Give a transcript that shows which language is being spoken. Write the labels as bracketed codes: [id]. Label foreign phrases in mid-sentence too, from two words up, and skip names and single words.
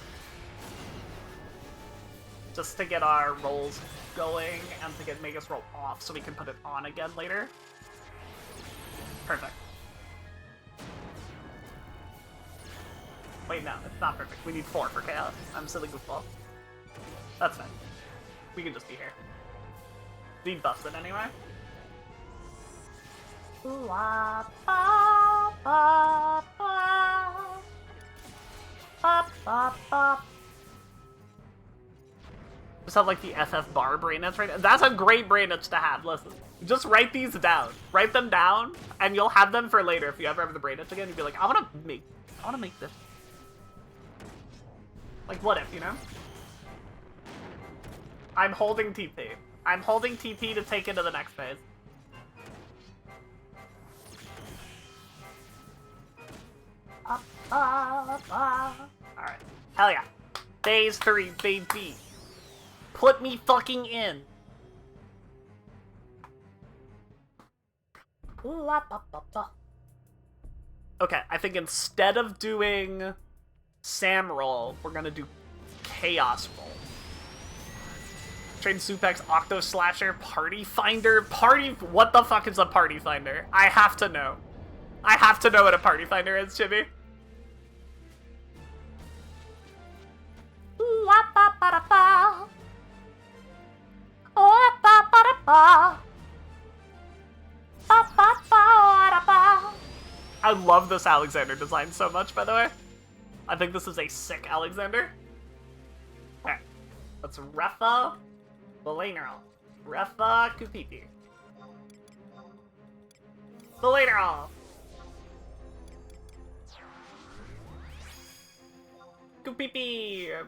[en] Just to get our rolls going and to get Magus roll off so we can put it on again later. Perfect. Wait, no, it's not perfect. We need 4 for Chaos. I'm silly goofball. That's fine. We can just be here. We buffs it anyway. Ooh, ah, ba, ba, ba. Ba, ba, ba. Just have like the FF bar brain nuts right now. That's a great brain nuts to have. Listen, just write these down. Write them down, and you'll have them for later. If you ever have the brain nuts again, you'll be like, I wanna make this. Like, what if, you know? I'm holding TP. I'm holding TP to take into the next phase. Alright. Hell yeah. Phase 3, baby. Put me fucking in. Ooh, ah, ba, ba, ba. Okay, I think instead of doing Sam roll, we're gonna do Chaos roll. Train Supex, Octo Slasher, Party Finder. What the fuck is a Party Finder? I have to know. I have to know what a Party Finder is, Chibi. Ooh, ah, ba, ba, da, ba. Oh, ah, ba, ba, da, ba. Ba, ba, ba, ah, da, ba. I love this Alexander design so much, by the way. I think this is a sick Alexander. Okay, let's Refa Belaneral. Refa Kupipi. Belaneral. Kupipi.